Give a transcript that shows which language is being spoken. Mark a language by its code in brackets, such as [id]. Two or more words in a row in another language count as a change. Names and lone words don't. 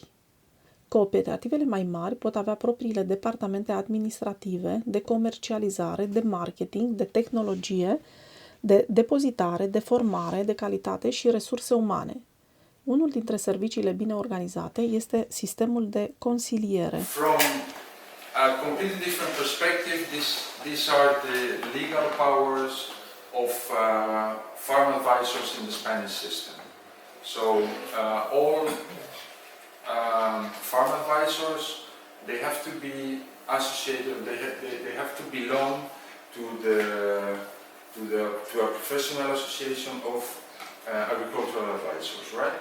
[ro] Cooperativele mai mari pot avea propriile departamente administrative, de comercializare, de marketing, de tehnologie, de depozitare, de formare, de calitate și resurse umane. Unul dintre serviciile bine organizate este sistemul de consiliere. [en] From a completely different perspective, these are the legal powers of farm advisors in the Spanish system. So all farm advisors, they have to be associated, they have to belong to a professional association of agricultural advisors, right?